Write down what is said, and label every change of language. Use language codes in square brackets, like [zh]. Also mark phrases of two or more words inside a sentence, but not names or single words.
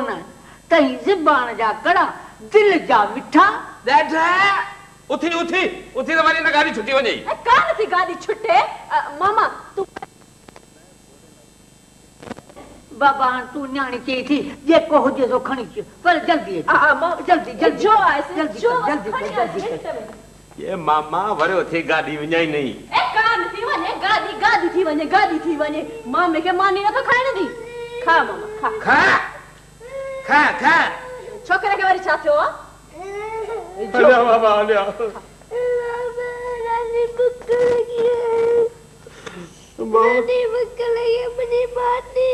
[sd] तई ज़बान जा कड़ा दिलि जा मिठा। उथी उथी उथी त वरी न गाॾी छुटी वञे। कान थी गाॾी छुटे। मामा तूं बाबा तू न्याणी चई थी जेको हुजे सो खणी अचो पर जल्दी जल्दी जल्दी जो आहे जल्दी जल्दी जल्दी। ये मामा वरी उथी गाॾी विञाई नहीं। ए कान थी वञे गाॾी गाॾी थी वञे गाॾी थी वञे। मामे खे मानी नथो खाइण दी। खा मामा खा खा खा खा। छोकिरे खे वरी छा थियो आ? हलिया बाबा हलिया। [hi] मानी भूख लगी मुझे मानी।